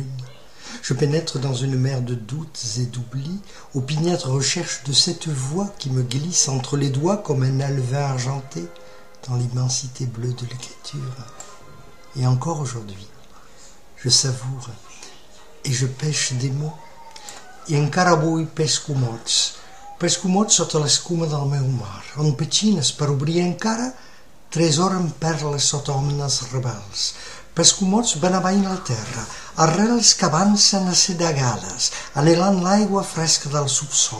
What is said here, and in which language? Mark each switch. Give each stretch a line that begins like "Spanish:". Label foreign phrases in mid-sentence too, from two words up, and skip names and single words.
French: Je pénètre dans une mer de doutes et d'oublis, opiniâtre recherche de cette voix qui me glisse entre les doigts comme un alevin argenté dans l'immensité bleue de l'écriture. Et encore aujourd'hui, je savoure et je pêche des mots.
Catalan: I encara avui pesco mots sota l'escuma del meu mar, on petxines per obrir encara tresoren perles sota omnes rebels. Pesco mots ben avall la terra, arrels que avancen assedegades, anhelant l'aigua fresca del subsol.